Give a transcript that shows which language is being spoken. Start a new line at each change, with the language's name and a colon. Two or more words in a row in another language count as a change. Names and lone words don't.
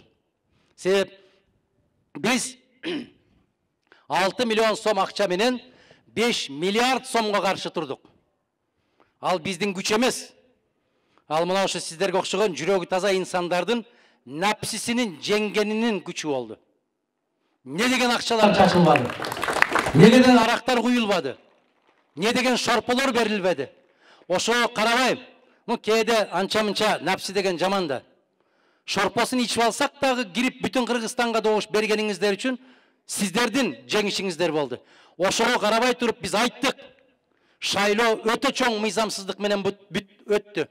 Kyrgyz: Себеп биз 6 миллион сом акча менен 5 миллиард сомго каршы турдук. Ал биздин күч эмес. Ал мына ошо сиздерге окшогон жүрөгү таза инсандардын напсисинин жеңгенинин күчү болду. Не деген акчалар чачылбады? Не деген арактар куюлбады? Не деген шорполор берилбеди? Ошого карабайм. Кээде анча-мынча напси деген жаман да. Шорпосын ичип алсак дагы кирип бүтүн Кыргызстанга добуш бергениңиздер үчүн сиздердин жеңишиңиздер болду. Ошого карабай туруп биз айттык. Шайлоо өтө чоң мыйзамсыздык менен өттү.